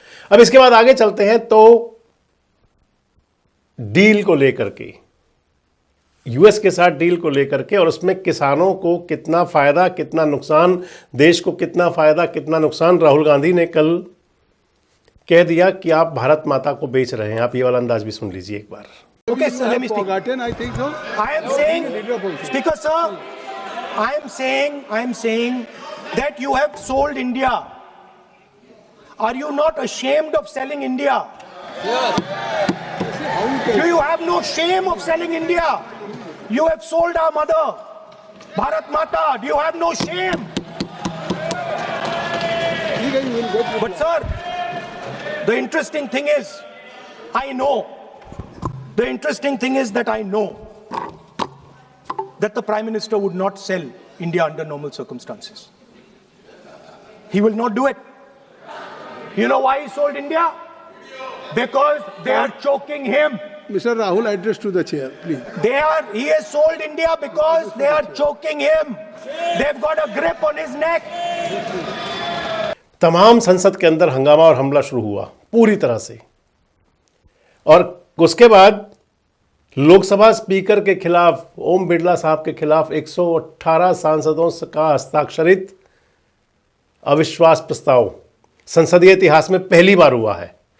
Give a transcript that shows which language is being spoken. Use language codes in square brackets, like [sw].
[hi] अब इसके बाद आगे चलते हैं तो डील को लेकर के, यूएस के साथ डील को लेकर के, और उसमें किसानों को कितना फायदा कितना नुकसान, देश को कितना फायदा कितना नुकसान। राहुल गांधी ने कल कह दिया कि आप भारत माता को बेच रहे हैं। आप ये वाला अंदाज भी सुन लीजिए एक बार। [en] Okay, sir, let me speak. I think so. I am saying, Speaker sir, I am saying that you have sold India. Are you not ashamed of selling India? Do you have no shame of selling India? You have sold our mother, Bharat Mata. Do you have no shame? But sir, the interesting thing is, the interesting thing is that I know that the Prime Minister would not sell India under normal circumstances. He will not do it. You know why he sold India? Because they are choking him. Mr. Rahul, address to the chair, please. He has sold India because they are choking him. They've got a grip on his neck. [hi] तमाम संसद के अंदर हंगामा और हमला शुरू हुआ पूरी तरह से, और उसके बाद लोकसभा स्पीकर के खिलाफ, ओम बिरला साहब के खिलाफ 118 सांसदों का हस्ताक्षरित अविश्वास प्रस्ताव संसदीय इतिहास में पहली बार हुआ है।